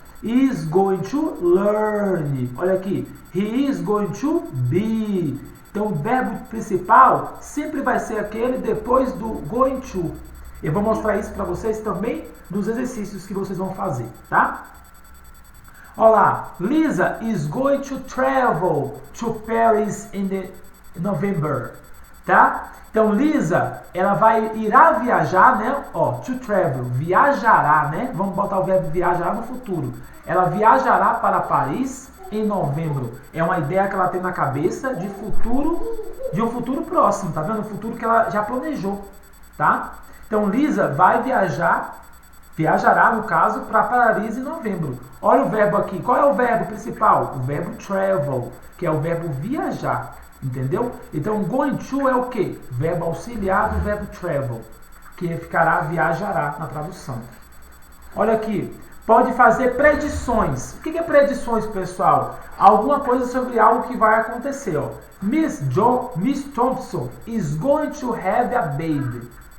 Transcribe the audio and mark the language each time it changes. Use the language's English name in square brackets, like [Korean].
[English] Is going to learn. [Portuguese] Olha aqui. [English] He is going to be. [Portuguese] Então, o verbo principal sempre vai ser aquele depois do going to. Eu vou mostrar isso para vocês também nos exercícios que vocês vão fazer, tá? Olá. [English] Lisa is going to travel to Paris in November. [Portuguese] Tá? Então, Lisa, ela irá viajar, né? Ó, to travel, viajará, né? Vamos botar o verbo viajar no futuro. Ela viajará para Paris em novembro. É uma ideia que ela tem na cabeça de um futuro próximo, tá vendo? Um futuro que ela já planejou, tá? Então, Lisa vai viajará, no caso, para Paris em novembro. Olha o verbo aqui. Qual é o verbo principal? O verbo travel, que é o verbo viajar. Entendeu? Então, going to é o quê? Verbo auxiliar do verbo travel, que ficará viajará na tradução. Olha aqui. Pode fazer predições. O que é predições, pessoal? Alguma coisa sobre algo que vai acontecer. Ó. [English] Miss Thompson is going to have a baby.